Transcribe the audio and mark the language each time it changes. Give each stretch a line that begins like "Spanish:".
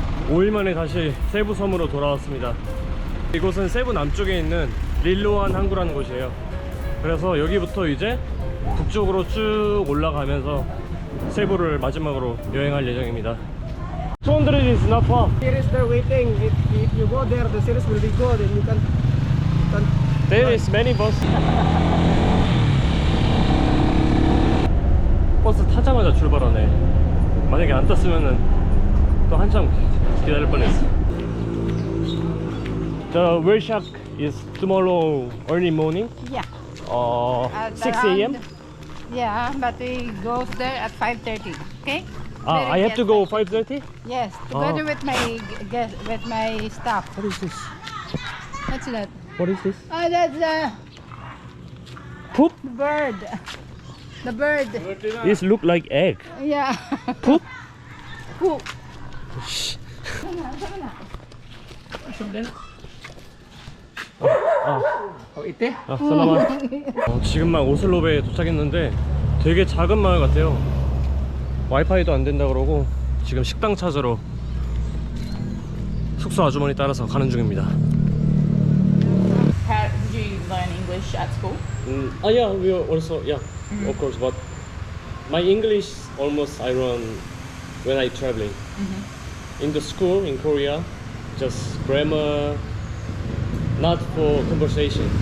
Korean: 5일 만에 다시 세부 섬으로 돌아왔습니다. 이곳은 세부 남쪽에 있는 릴로안 항구라는 곳이에요. 그래서 여기부터 이제 북쪽으로 쭉 올라가면서 세부를 마지막으로 여행할 예정입니다.
English: 200 is not far. Here is the waiting. If you go there, the series will be good and you can There is many bus.
Korean: 버스 타자마자 출발하네. 만약에 안 탔으면은 또 한참 기다릴 뻔했어.
English: The workshop is tomorrow early morning. Yeah. 6 a.m. Yeah, but we go there at 5:30. Okay. I have to go 5:30. Yes, together with my guest, with my staff. What is this? What's that? What is this? Oh, that's the Poop? bird. The bird. This look like egg. Yeah. Poop? Poop.
Filipino: 살라마.
Korean: 지금 막 오슬로베에 도착했는데 되게 작은 마을 같아요. 와이파이도 안 된다 그러고 지금 식당 찾으러 숙소 아주머니 따라서 가는 중입니다.
English: How did you learn English at school? Yeah, we also of course, but my English almost I learn when I traveling. In the school in Korea, just grammar, not for conversation.